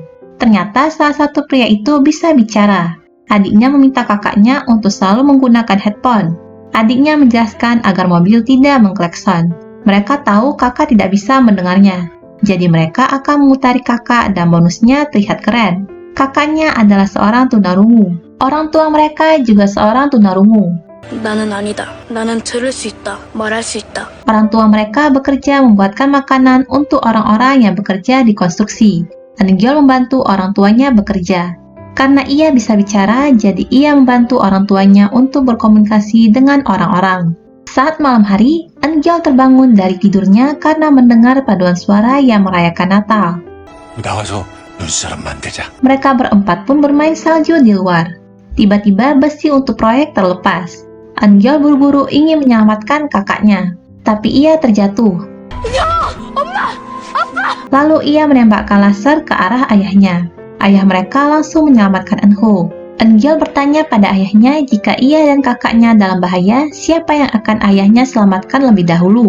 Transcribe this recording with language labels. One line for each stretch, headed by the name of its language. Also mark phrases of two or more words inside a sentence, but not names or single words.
Indonesian: Ternyata salah satu pria itu bisa bicara. Adiknya meminta kakaknya untuk selalu menggunakan headphone. Adiknya menjelaskan agar mobil tidak mengklakson. Mereka tahu kakak tidak bisa mendengarnya. Jadi mereka akan memutari kakak dan bonusnya terlihat keren. Kakaknya adalah seorang tunarungu. Orang tua mereka juga seorang tunarungu.
Korean: 나는 아니다. 나는 들을 수 있다. 말할 수 있다.
Indonesian: Orang tua mereka bekerja membuatkan makanan untuk orang-orang yang bekerja di konstruksi. Eunjol membantu orang tuanya bekerja. Karena ia bisa bicara, jadi ia membantu orang tuanya untuk berkomunikasi dengan orang-orang. Saat malam hari, Eunjol terbangun dari tidurnya karena mendengar paduan suara yang merayakan Natal.
Korean: 나가서 눈사람 만들자.
Indonesian: Mereka berempat pun bermain salju di luar. Tiba-tiba besi untuk proyek terlepas. Eunjol buru-buru ingin menyelamatkan kakaknya, tapi ia terjatuh. Lalu ia menembakkan laser ke arah ayahnya. Ayah mereka langsung menyelamatkan Eunho. Eunjol bertanya pada ayahnya jika ia dan kakaknya dalam bahaya, siapa yang akan ayahnya selamatkan lebih dahulu.